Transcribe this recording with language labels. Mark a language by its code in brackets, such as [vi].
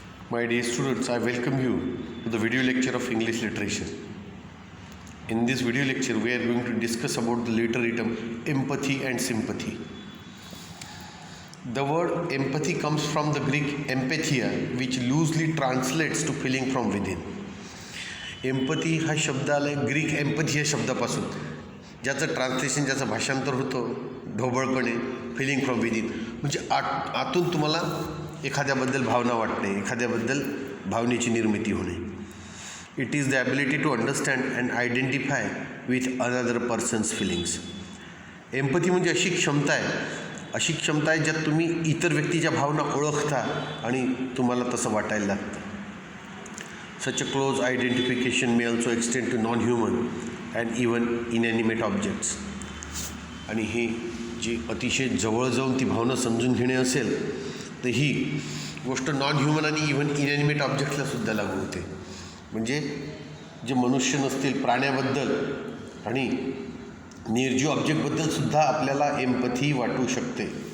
[en] My dear students, I welcome you to the video lecture of English literature. In this video lecture, we are going to discuss about the later item empathy and sympathy. The word empathy comes from the Greek empathia, which loosely translates to feeling from within. [mr] Empathy हा शब्द आला आहे Greek empathy या शब्दापासून, ज्याचं translation, ज्याचं भाषांतर होतं ढोबळपणे, [en] feeling from within, [mr] म्हणजे आतून तुम्हाला एखाद्याबद्दल भावना वाटणे, एखाद्याबद्दल भावनेची निर्मिती होणे. [en] It is the ability to understand and identify with another person's feelings. [mr] Empathy म्हणजे अशी क्षमता आहे ज्यात तुम्ही इतर व्यक्तीच्या भावना ओळखता आणि तुम्हाला तसं वाटायला लागतं. [en] Such a close identification may also extend to non-human and even inanimate objects. [mr] आणि ही जी अतिशय जवळ जाऊन ती भावना समजून घेणे असेल तर ही गोष्ट नॉन ह्युमन आणि इव्हन इनॅनिमेट ऑब्जेक्ट्सलासुद्धा लागू होते. म्हणजे जे मनुष्य नसतील प्राण्याबद्दल आणि निर्जीव ऑब्जेक्टबद्दलसुद्धा आपल्याला एम्पथी वाटू शकते.